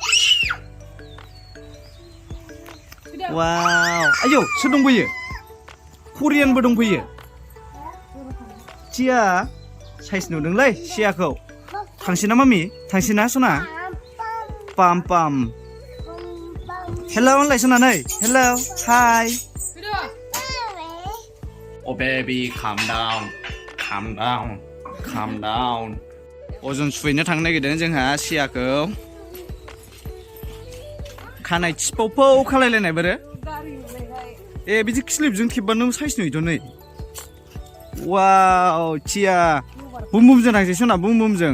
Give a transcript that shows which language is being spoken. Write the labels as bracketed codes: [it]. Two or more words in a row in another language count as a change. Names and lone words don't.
[brx] वाव आयौ सोर दंफैयो? करियानबो दंफैयो. सिया साइज नुदोंलै सियाखौ. थांसैना मामि? थांसैना सना? पाम हेल' होनलाय सना नै. [en] hello hi. Oh baby calm down. [brx] अजन सुफैनो थांनो नागिरदों जोंहा सियाखौ. खानाय थिफावफौ खालायलायनाय बोरो. ए बिदि क्लिपजों खेबबानो साइज नुयोथ' नै. वाव सिया बुम थांसै सना बुमजों.